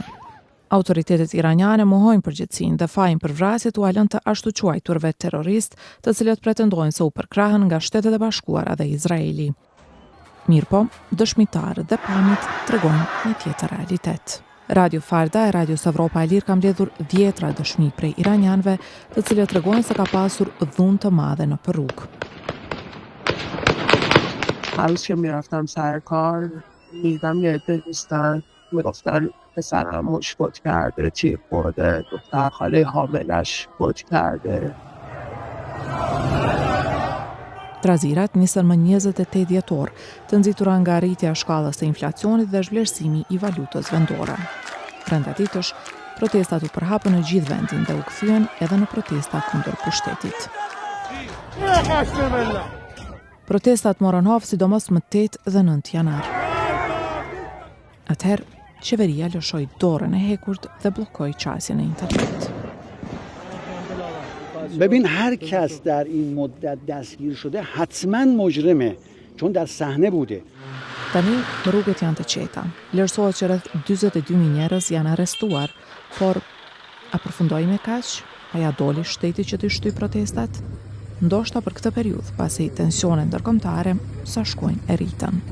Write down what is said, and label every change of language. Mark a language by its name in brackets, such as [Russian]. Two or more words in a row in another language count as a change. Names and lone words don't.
[Albanian] Autoritetet iraniane mohojnë përgjegjësinë dhe fajin për vrasjet u alën të ashtu quajturve terrorist, të cilët pretendojnë se u përkrahën nga Shtetet e Bashkuara dhe Izraeli. Mirpo, dëshmitarët dhe pamjet tregojnë një tjetër realitet. Radio Farda e Radio Evropa e Lirë ka mbledhur 10 dëshmi prej iranianëve, të cilët tregojnë se ka pasur dhunë të madhe në rrugë. [Persian] حالش که میرفتم سر کار دیدم یه عده دوستان میگفتن پسرم مش فوت کرده تیر خورده دختر خاله حاملش فوت کرده. [Albanian] Trazirat nisën më 28 dhjetor, të nxitura nga rritja e shkallës së inflacionit dhe zhvlerësimi i valutës vendore. Brenda ditësh, protestat u përhapën në gjithë vendin dhe u kthyen edhe në protesta kundër pushtetit. Protestat morën hap sidomos më 8 dhe 9 janar. Atëherë, qeveria lëshoi dorën e hekurt dhe bllokoi qasjen e internet. [Persian] ببین هر کس در این مدت دستگیر شده حتما مجرمه چون در صحنه بوده. [Albanian] Tani rrugët janë të qeta. Vlerësohet që rreth 42.000 njerëz janë arrestuar, por a përfundoi me kaq? A ja doli shteti që të shtyj protestat? Ndoshta për këtë periudhë, pasi tensionet ndërkombëtare sa shkojnë e rritën.